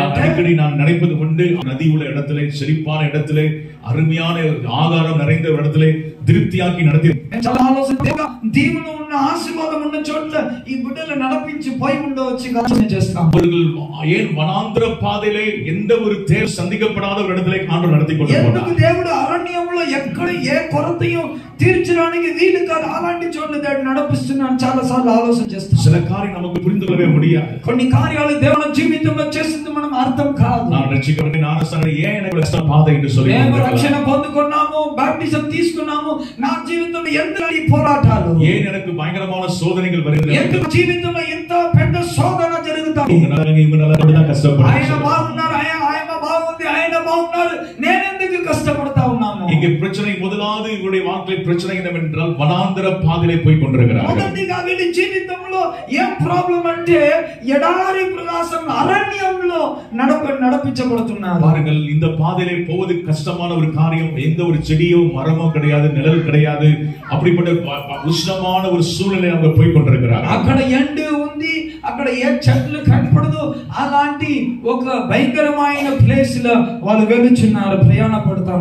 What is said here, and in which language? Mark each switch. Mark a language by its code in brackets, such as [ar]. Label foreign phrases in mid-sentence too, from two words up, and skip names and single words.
[ta] அடிக்கடி நான் நினைப்பது உண்டு, நதி உள்ள இடத்திலே, செழிப்பான இடத்திலே, அருமையான ஆகாரம் நிறைந்த இடத்திலே திருப்தியாக்கி நடத்தி [te] చాలా ఆలోచన దీవులు ఉన్న ఆశీర్వాదం ఉన్న చోట్ల ఈ బిడ్డలు నడిపించి పోయి ఉండవచ్చు ఆలోచన చేస్తాం. [ta] ஏன் வனாந்திர பாதையிலே எந்த ஒரு தேவை சந்திக்கப்படாத ஒரு இடத்திலே ஆண்டவர் நடத்தி கொண்டு போனார்? [te] ఎందుకు దేవుడు అరణ్యంలో ఎక్కడ ఏ కొరతయో తీర్చడానికి వీలు కాదు అలాంటి చోట్ల దేవుడు నడిపిస్తున్నాడు. చాలా సార్లు ఆలోచన చేస్తాం. [ta] சில காரியம் நமக்கு புரிந்து கொள்ளவே முடியாது. [te] కొన్ని కార్యాలు దేవుని జీవితంలో చేసింది మనం అర్థం కాదు. [ta] நான் ரட்சிக்கப்பட்டு ஞானஸ்நானம் ஏன் எனக்கு கஷ்ட பாதை என்று சொல்லி [te] మేము రక్షణ పొందుకున్నాము, బాప్టిజం తీసుకున్నాము, నా జీవితంలో ఎంత ఈ పోరాటాలు, [ta] ஏன் எனக்கு பயங்கரமான சோதனைகள் வருகிறது? [te] ఎందుకు జీవితంలో ఎంత పెద్ద శోధన జరుగుతుంది? ఆయన బాగున్నారు, ఆయన బాగుంది, ఆయన బాగున్నారు, నేను ఎందుకు కష్టపడతా ఉన్నాను? [ta] இங்கே பிரச்சனை முதலாவது அநேகருடைய வாழ்க்கையில் பிரச்சனை என்னவென்றால் வனாந்தர பாதையிலே போய் கொண்டிருக்கிறார்கள். [te] మొదటిగా వీళ్ళ జీవితంలో ఏం ప్రాబ్లం అంటే ఎడారి ప్రదేశం అరణ్యంలో నడిపించబడుతున్నారు. [ta] பாருங்கள், இந்த பாதையிலே போவது கஷ்டமான ஒரு காரியம். எந்த ஒரு செடியோ மரமோ கிடையாது, நிழல் கிடையாது. அப்படிப்பட்ட உஷ்ணமான ஒரு சூழ்நிலை அவங்க போய் கொண்டிருக்கிறார்கள். [te] అక్కడ ఎండ ఉంది, అక్కడ ఏ చెట్లు కనపడదు. అలాంటి ఒక భయంకరమైన ప్లేస్ లో వాళ్ళు వెళ్తున్నారు, ప్రయాణపడతారు.